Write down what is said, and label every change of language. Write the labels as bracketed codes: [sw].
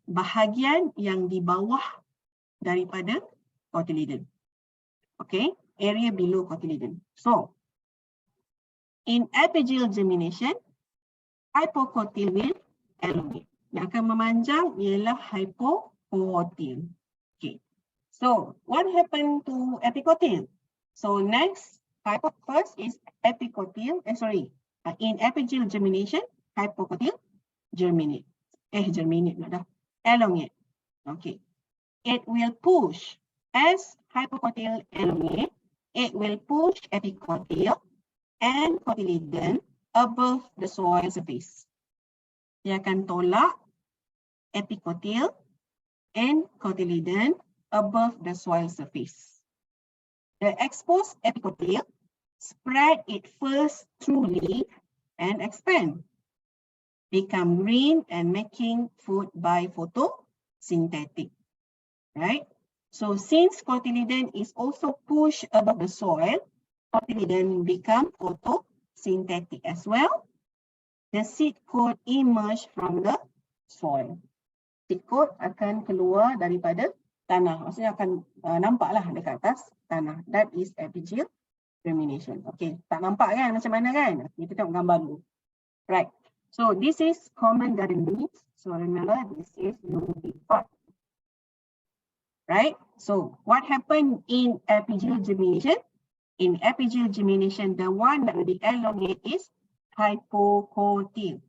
[ms] Bahagian yang di bawah daripada cotyledon. [en] Okay, area below cotyledon. So, in epigel germination, hypocotyl will elongate. [ms] Yang akan memanjang ialah hypocotyl. [en] Okay, so what happened to epicotyl? So next, first is epicotyl. In epigel germination, hypocotyl germinate. Elongate. Okay, it will push as hypocotyl elongate. It will push epicotyl and cotyledon above the soil surface. [ms] Dia akan tolak [en] epicotyl and cotyledon above the soil surface. The exposed epicotyl spread it first through leaf and expand, become green and making food by photosynthetic, right? So since cotyledon is also pushed above the soil, cotyledon become photosynthetic as well. The seed coat emerge from the soil. [ms] Seed coat akan keluar daripada tanah. Maksudnya akan nampaklah dekat atas tanah. [en] That is epigel germination. [ms] Okay, tak nampak kan macam mana kan? Kita tengok gambar dulu. Right. [en] So this is common garden beans. So remember this is eurycod. Right. So what happened in epigel germination? In epigel germination, the one that will be elongate is hypocotyl.